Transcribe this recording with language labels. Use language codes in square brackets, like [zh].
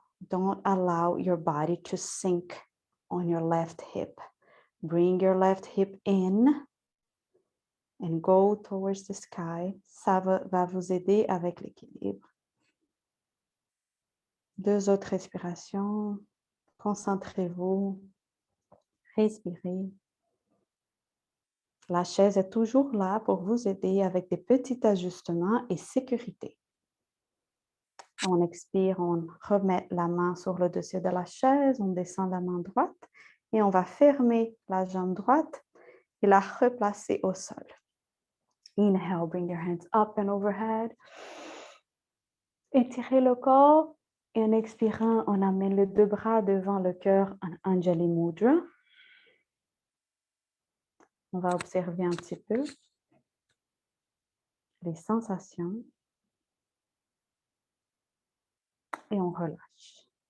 [en] Don't allow your body to sink on your left hip. Bring your left hip in and go towards the sky. [fr] Ça va vous aider avec l'équilibre. 2 autres respirations. Concentrez-vous. Respirez. La chaise est toujours là pour vous aider avec des petits ajustements et sécurité. On expire, on remet la main sur le dessus de la chaise, on descend la main droite et on va fermer la jambe droite et la replacer au sol. [en] Inhale, bring your hands up and overhead. [fr] Étirez le corps et en expirant, on amène les 2 bras devant le cœur en Anjali Mudra. On va observer un petit peu les sensations et on relâche.